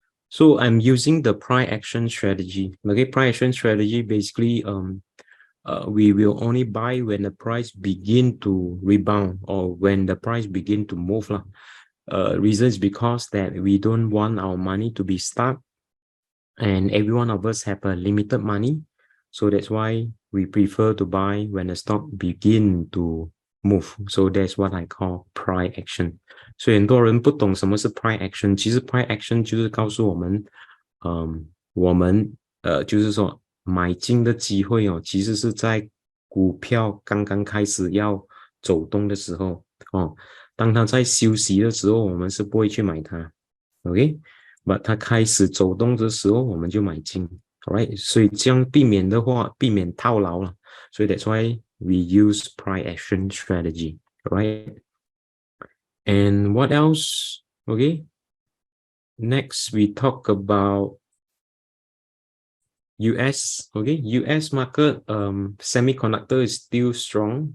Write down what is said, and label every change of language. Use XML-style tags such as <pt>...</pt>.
<en>So I'm using the price action strategy. Okay, price action strategy basically, we will only buy when the price begin to rebound or when the price begin to move lah. Reason is because that we don't want our money to be stuck, and every one of us have a limited money, so that's why we prefer to buy when the stock begin to move. So that's what I call price action.</en> <zh>所以很多人不懂什么是 price action，其实 price action 就是告诉我们，我们就是说买进的机会哦，其实是在股票刚刚开始要走动的时候哦，当它在休息的时候，我们是不会去买它 ，OK？But 它开始走动的时候，我们就买进 ，Alright？所以这样避免的话，避免套牢了。</zh> <en>所以 that's why we use price action strategy, right? And what else? Okay. Next, we talk about US. Okay, US market, semiconductor is still strong.</en>